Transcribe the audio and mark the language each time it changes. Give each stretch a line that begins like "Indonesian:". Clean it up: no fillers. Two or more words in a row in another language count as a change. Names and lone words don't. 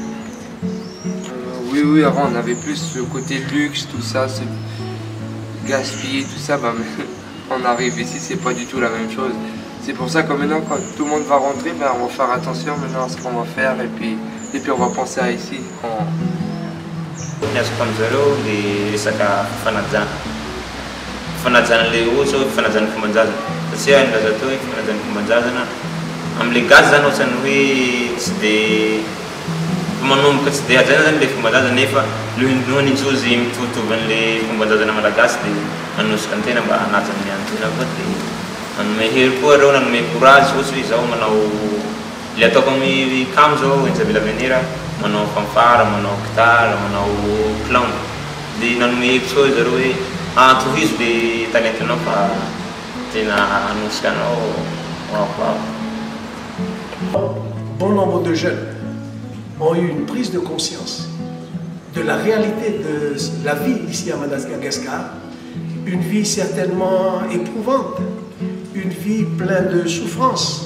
French: Oui, avant on avait plus le côté luxe, tout ça, se gaspiller, tout ça. Bah, on arrive ici, c'est pas du tout la même chose. C'est pour ça que maintenant, quand tout le monde va rentrer, ben, on va faire attention maintenant à ce qu'on va faire et puis on va penser à ici.
Malagasy: Fanajana le ohatsy hoe fanajana fomban-drazana satria nilaza teo hoe fanajana fomban-drazana amin'le gasy zany ohatrany hoe tsy dia manomboka tsy dia hajaina zany le fomban-drazana nefa nohony injozy mitovitovy an'le fomban-drazana malagasy dia manosika ny tena mba hanaja amin'ny antena koa dia manome hery koa reo nanome courage ohatsy hoe izao manao le ataoko amin'ny kamo zao Enjabel Avenir manao fanfara, manao gitara, manao clown dia nanome hevitra koa zareo hoe tohizo le talentinao fa tena hanosika anao
French: Bon nombre de jeunes ont eu une prise de conscience de la réalité de la vie ici à Madagascar, une vie certainement éprouvante, une vie pleine de souffrance.